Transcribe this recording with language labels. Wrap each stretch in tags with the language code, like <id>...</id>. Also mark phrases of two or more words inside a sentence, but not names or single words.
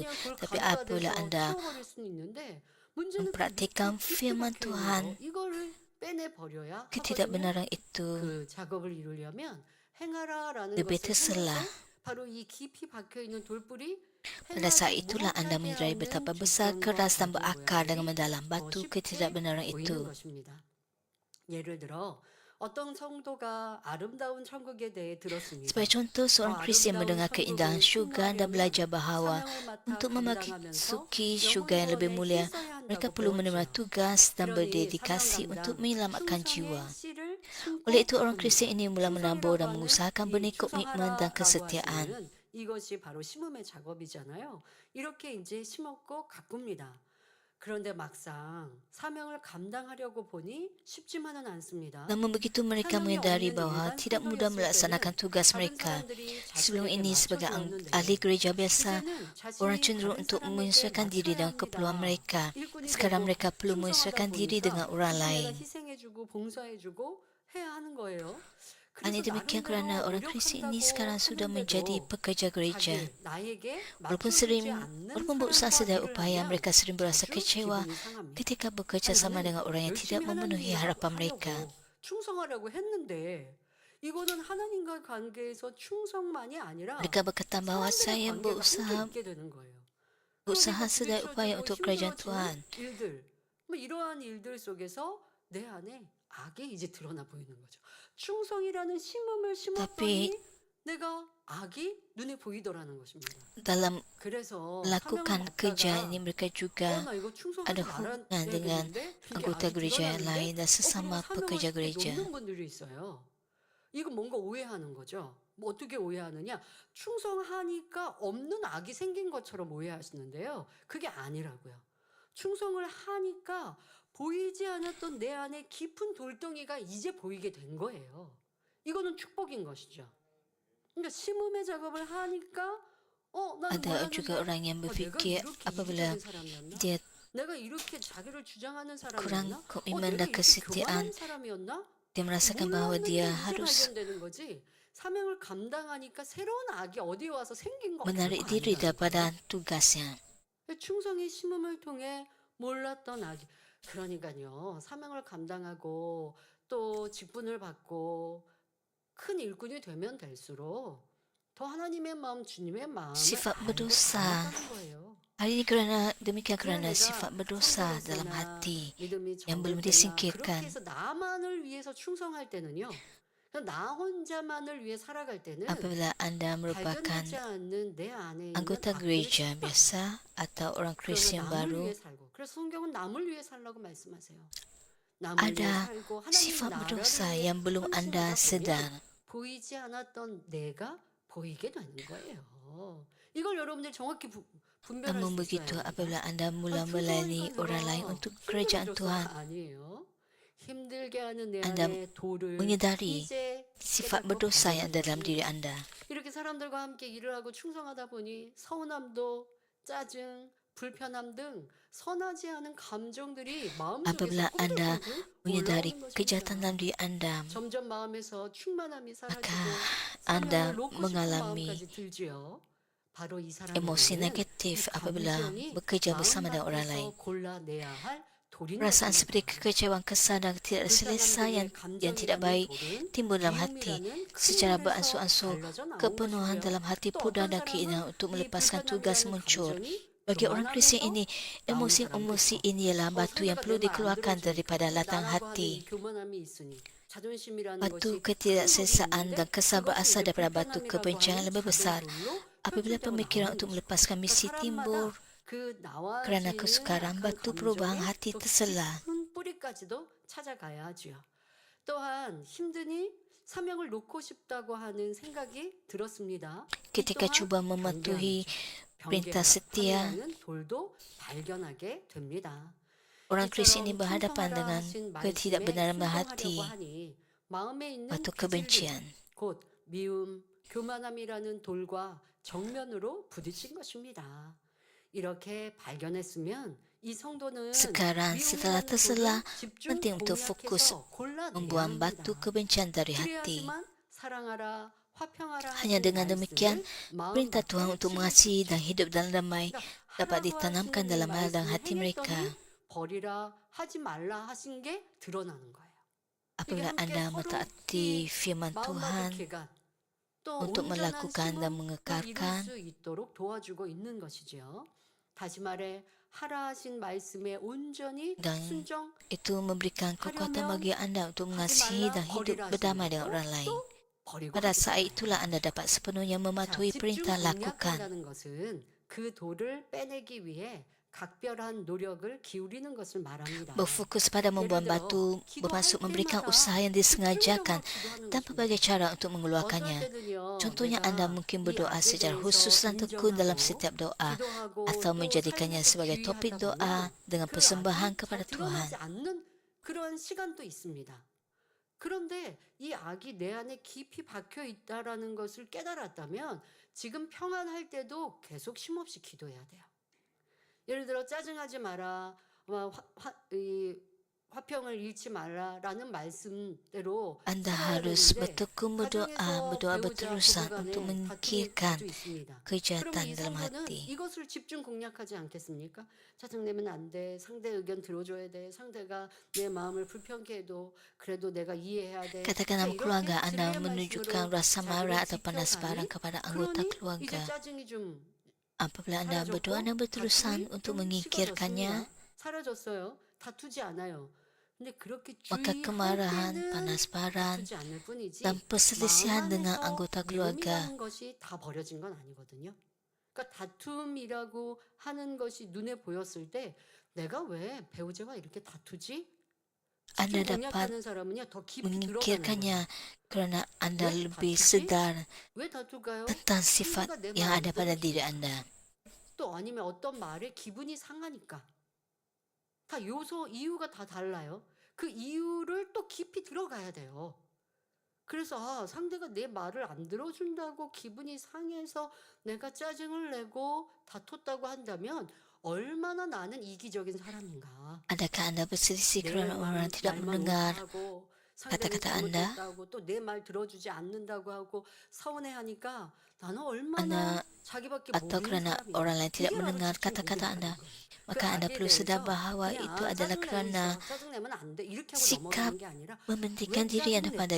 <ko>그냥 돌</ko> <ms>Tapi</ms> <ko>가루가</ko> <ms>apabila</ms> <ko>돼서</ko> <ms>Anda</ms> <ko>치워버릴 수는 있는데 문제는 그</ko> <ms>mempraktikkan</ms> <ko>밑에 깊이</ko> <ms>firman</ms> <ko>박혀 있는</ko> <ms>Tuhan,</ms> <ko>거, 이거를 빼내버려야 하거든요.</ko> <ms>ketidakbenaran itu</ms> <ko>그 작업을 이루려면 행하라라는</ko> <ms>lebih</ms> <ko>것을 행할</ko> <ms>terselah.</ms> <ko>때 바로 이 깊이 박혀 있는 돌뿌리</ko> <ms>Pada saat</ms> <ko>행하지</ko> <ms>itulah Anda</ms> <ko>못하게</ko> <ms>menyadari</ms> <ko>하는</ko> <ms>betapa besar,</ms> <ko>조건과</ko> <ms>keras dan</ms> <ko>작용</ko> <ms>berakar dengan</ms> <ko>모양이</ko> <ms>mendalam</ms> <ko>더</ko> <ms>batu</ms> <ko>쉽게</ko> <ms>ketidakbenaran</ms> <ko>보이는</ko> <ms>itu.</ms> <ko>것입니다. 예를 들어 어떤 성도가 아름다운 천국에 대해 들었습니다.</ko> <ms>Sebagai contoh, seorang Kristian mendengar keindahan syurga dan belajar bahawa untuk memasuki syurga yang lebih mulia, mereka perlu menerima tugas dan berdedikasi untuk menyelamatkan jiwa. Oleh itu, orang Kristian ini mula menabur dan mengusahakan benih komitmen dan kesetiaan.</ms> <ko>이것이 바로 심음의 작업이잖아요. 이렇게 이제 심었고 가꿉니다. 그런데 막상 사명을 감당하려고 보니 쉽지만은 않습니다.</ko> <ms>Namun begitu mereka menyadari bahawa tidak mudah melaksanakan tugas mereka. Sebelum ini sebagai ahli gereja biasa, orang cenderung untuk menyesuaikan diri dengan keperluan mereka. Sekarang mereka perlu menyesuaikan diri dengan orang lain.</ms> <ko>희생해주고 봉사해주고 해야 하는 거예요.</ko> <ms>Hanya demikian kerana orang Kristian ini sekarang sudah menjadi pekerja gereja. Walaupun berusaha sedaya upaya, mereka sering berasa kecewa ketika bekerja sama dengan orang yang tidak memenuhi harapan mereka.</ms> <ko>충성하려고 했는데 이거는 하나님과 관계에서 충성만이 아니라</ko> <ms>Mereka berkata bahawa saya berusaha sedaya upaya untuk kerajaan Tuhan.</ms> <ko>일들, 뭐 이러한 일들 속에서 내 안에 악이 이제 드러나 보이는 거죠. 충성이라는 심음을 심었더니 내가 악이 눈에 보이더라는 것입니다.</ko> <ms>Dalam</ms> <ko>그래서</ko> <ms>melakukan kerja ini mereka juga</ms> <ko>나 이거 충성하지</ko> <ms>ada</ms> <ko>말아야</ko> <ms>hubungan dengan</ms> <ko>되겠는데 이게</ko> <ms>anggota</ms> <ko>악이</ko> <ms>gereja yang</ms> <ko>드러나는데</ko> <ms>lain dan sesama</ms> <ko>그러면</ko> <ms>pekerja</ms> <ko>사명을</ko> <ms>gereja.</ms> <ko>놓는 분들이 있어요. 이거 뭔가 오해하는 거죠. 뭐 어떻게 오해하느냐? 충성하니까 없는 악이 생긴 것처럼 오해하시는데요. 그게 아니라고요. 충성을 하니까 보이지 않았던 내 안에 깊은 돌덩이가 이제 보이게 된 거예요. 이거는 축복인 것이죠. 그러니까 심음의 작업을 하니까 나는</ko> <ms>Ada juga</ms> <ko>몰랐는데</ko> <ms>orang yang</ms> <ko>내가</ko> <ms>berfikir</ms> <ko>이렇게</ko> <ms>apabila</ms> <ko>이기적인 사람이었나?</ko> <ms>dia</ms> <ko>내가 이렇게 자기를 주장하는</ko> <ms>kurang</ms> <ko>사람이었나?</ko> <ms>komitmen</ms> <ko>내가</ko> <ms>dan</ms> <ko>이렇게</ko> <ms>kesetiaan,</ms> <ko>교만한 사람이었나?</ko> <ms>dia merasakan bahwa dia</ms> <ko>몰랐는데 이제</ko> <ms>harus</ms> <ko>발견되는 거지. 사명을 감당하니까 새로운 악이 어디에 와서 생긴 거</ko> <ms>menarik</ms> <ko>결코</ko> <ms>diri</ms> <ko>아니라는</ko> <ms>daripada</ms> <ko>거예요.</ko> <ms>tugasnya.</ms> <ko>충성의 심음을 통해 몰랐던 악이 그러니까요. 사명을 감당하고 또 직분을 받고 큰 일꾼이 되면 될수록 더 하나님의 마음, 주님의 마음을</ko> <ms>Sifat</ms> <ko>알고</ko> <ms>berdosa.</ms> <ko>닮았다는 거예요.</ko> <ms>Hari ini demikian</ms> <ko>그냥</ko> <ms>kerana</ms> <ko>내가</ko> <ms>sifat berdosa dalam</ms> <ko>성도가</ko> <ms>hati</ms> <ko>되거나 믿음이</ko> <ms>yang belum</ms> <ko>적을 때나 그렇게</ko> <ms>disingkirkan.</ms> <ko>해서 나만을 위해서 충성할 때는요. 그냥 나 혼자만을 위해 살아갈 때는</ko> <ms>Apabila anda merupakan</ms> <ko>발견되지 않는 내 안에 있는</ko> <ms>anggota</ms> <ko>악들의</ko> <ms>gereja</ms> <ko>습관,</ko> <ms>biasa atau orang Kristen</ms> <ko>그러면 남을</ko> <ms>baru,</ms> <ko>위해 살고 그래서 성경은 남을 위해 살라고 말씀하세요. 남을 위해</ko> <ms>ada</ms> <ko>살고 하나님</ko> <ms>sifat</ms> <ko>나라를</ko> <ms>berdosa</ms> <ko>위해</ko> <ms>yang belum anda</ms> <ko>헌신하다</ko> <ms>sedar.</ms> <ko>보면 보이지 않았던 내가 보이게 되는 거예요. 이걸 여러분들 정확히 분별할</ko> <ms>Namun</ms> <ko>수</ko> <ms>begitu</ms> <ko>있어야 합니다.</ko> <ms>apabila anda mula</ms> <ko>충성하니까</ko> <ms>melayani orang lain</ms> <ko>내가</ko> <ms>untuk</ms> <ko>힘들게</ko> <ms>kerajaan</ms> <ko>줬어가</ko> <ms>Tuhan,</ms> <ko>아니에요. 힘들게 하는 내</ko> <ms>anda</ms> <ko>안에 돌을</ko> <ms>menyadari</ms> <ko>이제</ko> <ms>sifat</ms> <ko>깨닫고</ko> <ms>berdosa yang ada dalam</ms> <ko>발견했습니다.</ko> <ms>diri anda.</ms> <ko>이렇게 사람들과 함께 일을 하고 충성하다 보니 서운함도 짜증, 불편함 등 선하지 않은 감정들이 마음속에서</ko> <ms>Apabila anda 꿀꿀꿀꿀 menyadari</ms> <ko>올라오는</ko> <ms>kejahatan dalam</ms> <ko>것입니다.</ko> <ms>diri anda,</ms> <ko>점점 마음에서 충만함이 사라지고</ko> <ms>maka anda</ms> <ko>사명을 놓고 싶은</ko> <ms>mengalami</ms> <ko>마음까지 들지요. 바로 이</ko> <ms>emosi</ms> <ko>사람에게는 이</ko> <ms>negatif apabila</ms> <ko>감정이</ko> <ms>bekerja bersama dengan orang lain.</ms> <ko>마음밭에서 골라내야 할 돌인</ko> <ms>Perasaan seperti</ms> <ko>것입니다.</ko> <ms>kekecewaan, kesal dan tidak selesai yang tidak baik timbul dalam hati. Secara beransur-ansur, kepenuhan dalam hati pudar dan keinginan untuk melepaskan tugas muncul. Bagi orang Kristian ini, emosi-emosi ini ialah batu yang perlu dikeluarkan daripada latang hati. Batu ketidakselesaan dan kesal berasal daripada batu kebencian lebih besar. Apabila pemikiran untuk melepaskan misi timbul kerana kesukaran, batu perubahan hati terselah.</ms> <ko>뿌리까지도 찾아가야 하지요. 또한 힘드니 사명을 놓고 싶다고 하는 생각이 들었습니다.</ko> <ms>Ketika cuba mematuhi perintah setia,</ms> <ko>돌도 발견하게 됩니다.</ko> <ms>orang Kristian ini berhadapan dengan ketidakbenaran hati,</ms> <ko>마음에 있는</ko> <ms>batu</ms> <ko>그 진리,</ko> <ms>kebencian.</ms> <ko>곧 미움, 교만함이라는 돌과 정면으로 부딪힌 것입니다. 이렇게 발견했으면 이 성도는</ko> <ms>Sekarang setelah</ms> <ko>미움이라는</ko> <ms>terselah,</ms> <ko>돌을 집중</ko> <ms>penting untuk fokus</ms> <ko>공략해서 골라내야</ko> <ms>membuang batu</ms> <ko>합니다.</ko> <ms>kebencian dari hati.</ms> <ko>그래야지만 사랑하라, 화평하라</ko> <ms>Hanya</ms> <ko>하신</ko> <ms>dengan demikian,</ms> <ko>말씀을</ko> <ms>perintah</ms> <ko>마음밭에</ko> <ms>Tuhan untuk mengasihi dan hidup dalam damai dapat ditanamkan dalam hati</ms> <ko>말씀을</ko> <ms>mereka.</ms> <ko>행했더니 버리라 하지 말라 하신 게 드러나는 거예요.</ko> <ms>Apabila</ms> <ko>함께</ko> <ms>anda</ms> <ko>서로</ko> <ms>mentaati firman</ms> <ko>마음밭의</ko> <ms>Tuhan</ms> <ko>개간, 또</ko> <ms>untuk</ms> <ko>온전한</ko> <ms>melakukan dan</ms> <ko>심은 이룰</ko> <ms>mengekalkan,</ms> <ko>수 있도록 도와주고 있는 것이죠. 다시 말해 하라 하신 말씀에 온전히</ko> <ms>dan</ms> <ko>순종</ko> <ms>itu memberikan kekuatan bagi anda untuk mengasihi dan hidup berdamai dengan orang lain.</ms> <ko>버리고</ko> <ms>Pada</ms> <ko>하지</ko> <ms>saat</ms> <ko>말아요.</ko> <ms>itulah anda dapat sepenuhnya mematuhi</ms> <ko>자,</ko> <ms>perintah</ms> <ko>집중</ko> <ms>lakukan.</ms> <ko>공략한다는 것은 그 돌을 빼내기 위해 각별한 노력을 기울이는 것을 말합니다.</ko> <ms>Berfokus pada membuang batu bermaksud memberikan usaha yang disengajakan dan pelbagai cara untuk mengeluarkannya. Contohnya anda mungkin berdoa secara khusus dan tekun dalam setiap doa atau menjadikannya sebagai topik doa dengan persembahan kepada Tuhan.</ms> <ko>않는 그런 시간도 있습니다. 그런데 이 악이 내 안에 깊이 박혀 있다라는 것을 깨달았다면 지금 평안할 때도 계속 쉼없이 기도해야 돼요. 예를 들어 짜증하지 마라, 화평을 잃지 말라라는 말씀대로</ko> <ms>Anda</ms> <ko>살아야</ko> <ms>harus</ms> <ko>되는데</ko> <ms>bertekun berdoa,</ms> <ko>가정에서</ko> <ms>berdoa</ms> <ko>배우자</ko> <ms>berterusan</ms> <ko>부부간에</ko> <ms>untuk</ms> <ko>다툼이</ko> <ms>menyingkirkan</ms> <ko>자주 있습니다. 그러면</ko> <ms>kejahatan</ms> <ko>이</ko> <ms>dalam</ms> <ko>성도는</ko> <ms>hati.</ms> <ko>이것을 집중 공략하지 않겠습니까? 짜증내면 안 돼. 상대 의견 들어줘야 돼. 상대가 내 마음을 불편케 해도 그래도 내가 이해해야 돼.</ko> <ms>Katakan dalam</ms> <ko>이렇게</ko> <ms>keluarga anda</ms> <ko>진리의</ko> <ms>menunjukkan</ms> <ko>말씀으로</ko> <ms>rasa marah atau</ms> <ko>자기를</ko> <ms>panas barang</ms> <ko>지켜가니</ko> <ms>kepada anggota</ms> <ko>그러니 이제</ko> <ms>keluarga.</ms> <ko>짜증이 좀</ko> <ms>Apabila anda berdoa dan berterusan untuk menyingkirkannya,</ms> <ko>사라졌어요. 다투지 않아요. 근데 그렇게</ko> <ms>maka</ms> <ko>주의할</ko> <ms>kemarahan,</ms> <ko>때는</ko> <ms>panas baran,</ms> <ko>다투지 않을 뿐이지</ko> <ms>dan perselisihan</ms> <ko>마음</ko> <ms>dengan</ms> <ko>안에서</ko> <ms>anggota keluarga</ms> <ko>미움이라는 것이 다 버려진 건 아니거든요. 그러니까 다툼이라고 하는 것이 눈에 보였을 때 내가 왜 배우자와 이렇게 다투지?</ko> <ms>Anda</ms> <ko>집중</ko> <ms>dapat</ms> <ko>공략하는 사람은요 더 깊이 들어가는</ko> <ms>memikirkannya</ms> <ko>거예요.</ko> <ms>kerana Anda</ms> <ko>왜</ko> <ms>lebih</ms> <ko>다투지?</ko> <ms>sedar</ms> <ko>왜 다투가요?</ko> <ms>tentang sifat</ms> <ko>상대가 내</ko> <ms>yang</ms> <ko>말 안</ko> <ms>ada pada diri</ms> <ko>들어주니까.</ko> <ms>Anda.</ms> <ko>또 아니면 어떤 말에 기분이 상하니까. 다 요소 이유가 다 달라요. 그 이유를 또 깊이 들어가야 돼요. 그래서 상대가 내 말을 안 들어준다고 기분이 상해서 내가 짜증을 내고 다퉜다고 한다면 얼마나 나는 이기적인 사람인가.</ko> <ms>Adakah Anda berselisih</ms> <ko>내</ko> <ms>kerana orang tidak</ms> <ko>말만</ko> <ms>mendengar</ms> <ko>옳다고 상대는</ko> <ms>kata-kata Anda?</ms> <ko>잘못했다고 또 내 말 들어주지 않는다고 하고 서운해하니까 나는</ko> <ms>Anda</ms> <ko>얼마나 자기밖에</ko> <ms>atau</ms> <ko>모르는</ko> <ms>kerana</ms> <ko>사람인가.</ko> <ms>orang lain tidak</ms> <ko>이게 바로</ko> <ms>mendengar</ms> <ko>집중</ko> <ms>kata-kata Anda?</ms> <ko>공략하는 거예요. 그</ko> <ms>Maka Anda</ms> <ko>악에</ko> <ms>perlu sedar</ms> <ko>대해서</ko> <ms>bahawa itu</ms> <ko>그냥</ko> <ms>adalah</ms> <ko>짜증내면</ko> <ms>kerana</ms> <ko>있어. 짜증내면 안 돼. 이렇게 하고</ko> <ms>sikap</ms> <ko>넘어가는 게 아니라</ko> <ms>mementingkan</ms> <ko>왜</ko> <ms>diri Anda pada</ms>